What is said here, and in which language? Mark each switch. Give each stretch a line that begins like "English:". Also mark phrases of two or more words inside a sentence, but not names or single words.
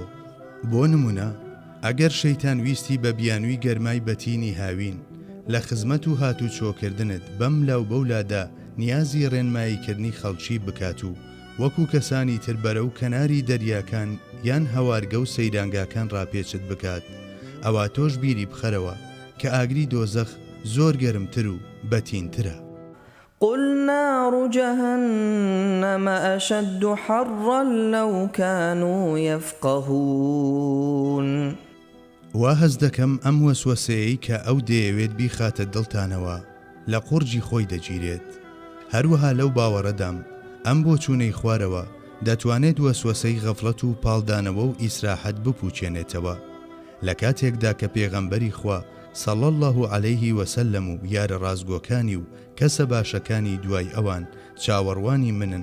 Central Kurdish: بۆ نمونە ئەگەر شەیتان ویستی بە بیانووی گەرمای بەتینی هاوین لە خزمەت و هاتوو چۆکردنت بەم لاو بەولادا نیازی ڕێنماییکردنی خەڵکی بکات و وەکو کەسانی تر بەرەو کەناری دەریاکان یان هەوارگە و سەیرانگاکان ڕاپێچت بکات، ئەوا تۆش بیری بخەرەوە کە ئاگری دۆزەخ زۆر گەرمتر و بەتینترە.
Arabic: قل نار جهنم أشد حرا لو كانوا يفقهون.
Central Kurdish: وا هەز دەکەم ئەم وەسوەسەیەی کە ئەو دەیەوێت بیخاتە دڵتانەوە لە قورجی خۆی دەگیرێت. هەروەها لەو باوەڕەدام ئەم بۆ چوونەی خوارەوە دەتوانێت وەسوەسەی غەفڵەت و پاڵدانەوە و ئیسراحەت بپوچێنێتەوە لە کاتێکدا کە پێغەمبەری خوا
Arabic: صلی الله علیه وسلم
Central Kurdish: و یارە ڕازگۆکانی و کەسە باشەکانی دوای ئەوان چاوەڕوانی منن.